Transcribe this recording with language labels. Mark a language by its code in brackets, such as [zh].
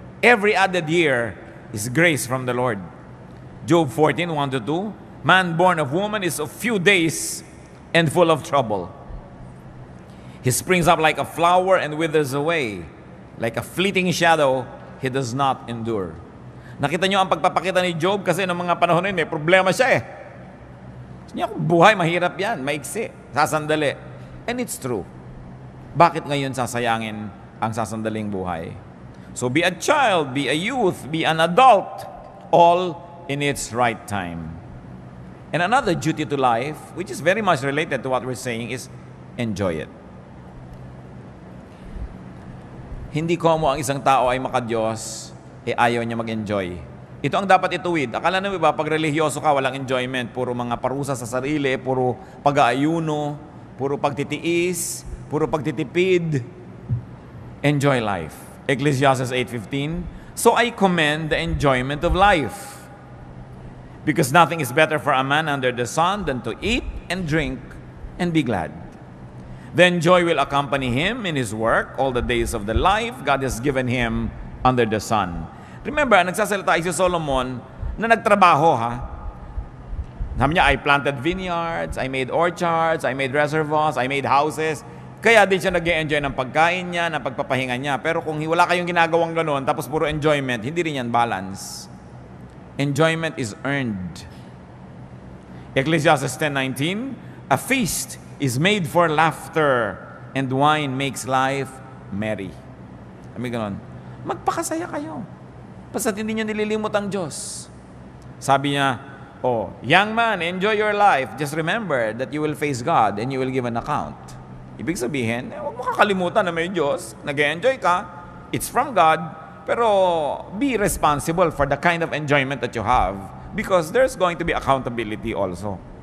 [en] Every added year is grace from the Lord. Job 14:1-2, man born of woman is of few days and full of trouble. He springs up like a flower and withers away. Like a fleeting shadow, he does not endure. [tl] Nakita nyo ang pagpapakita ni Job kasi noong mga panahon yun, may problema siya eh. Niya, buhay, mahirap yan, maiksi, sasandali. [en] And it's true. [tl] Bakit ngayon sasayangin ang sasandaling buhay? [en] So be a child, be a youth, be an adult, all in its right time. And another duty to life, which is very much related to what we're saying, is enjoy it. [tl] Hindi komo ang isang tao ay makadiyos, ayaw niya mag-enjoy. Ito ang dapat ituwid. Akala nyo ba, pag religyoso ka, walang enjoyment. Puro mga parusa sa sarili, puro pag-aayuno, puro pagtitiis, puro pagtitipid. [en] Enjoy life. Ecclesiastes 8:15, so I commend the enjoyment of life. Because nothing is better for a man under the sun than to eat and drink and be glad. Then joy will accompany him in his work all the days of the life God has given him under the sun. Remember, [tl] nagsasalita si Solomon na nagtrabaho ha. [en] Sabi niya, I planted vineyards, I made orchards, I made reservoirs, I made houses. [tl] Kaya din siya nag-enjoy ng pagkain niya, ng pagpapahinga niya. Pero kung wala kayong ginagawang gano'n, tapos puro enjoyment, hindi rin yan balance. [en] Enjoyment is earned. Ecclesiastes 10:19, a feast is made for laughter, and wine makes life merry. [tl] Sabi gano'n, magpakasaya kayo. Basta't hindi niyo nililimot ang Diyos. [en] Sabi niya, young man, enjoy your life. Just remember that you will face God and you will give an account. [tl] Ibig sabihin, huwag mo kakalimutan na may Diyos. Nag-enjoy ka. [en] It's from God. Pero be responsible for the kind of enjoyment that you have because there's going to be accountability also.